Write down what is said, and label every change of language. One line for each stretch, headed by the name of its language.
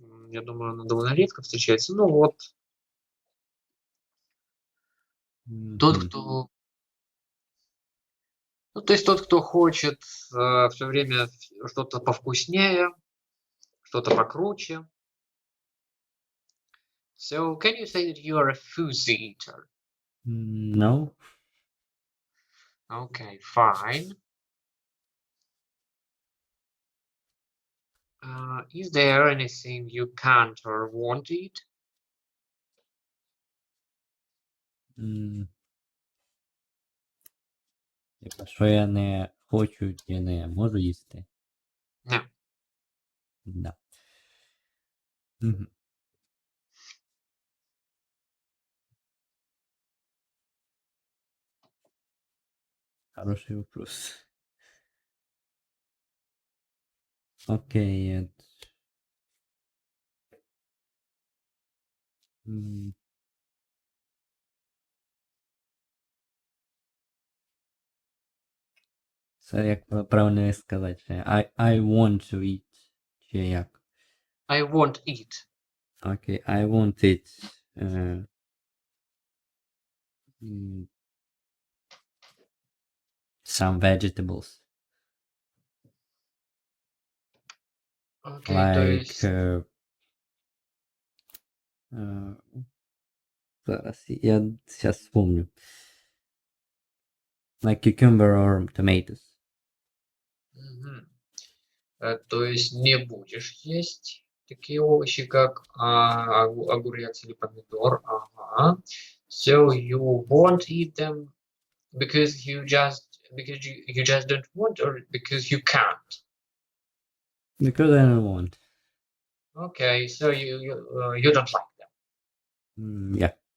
Russian: Я думаю, оно довольно редко встречается. Ну вот, тот, Мгм. кто... Ну, то есть тот, кто хочет все время что-то повкуснее, что-то покруче.
English: So, can you say that you are a fuzzy eater? No. Okay, fine. Is there anything you can't or won't eat?
Ukrainian: М, Типа, що я не хочу, я не можу їсти.
English: No.
Russian: Да. Мгм. Хороший вопрос. Окей.
Ukrainian: М, Це як правильно сказати?
English: I want to eat.
Ukrainian: Чи як?
English: I won't eat. Окей, I want it. Е, м, some vegetables. Okay,
Russian: то
English: Like,
Russian: есть... е, зараз, я сейчас вспомню.
English: Like cucumber or tomatoes. Мгм.
Russian: То есть не будешь есть такие овощи, как огурец или помидор. Ага.
English: So you won't eat them because you just don't want, or because you can't. Because I don't want. Okay, so you don't like them. Yeah.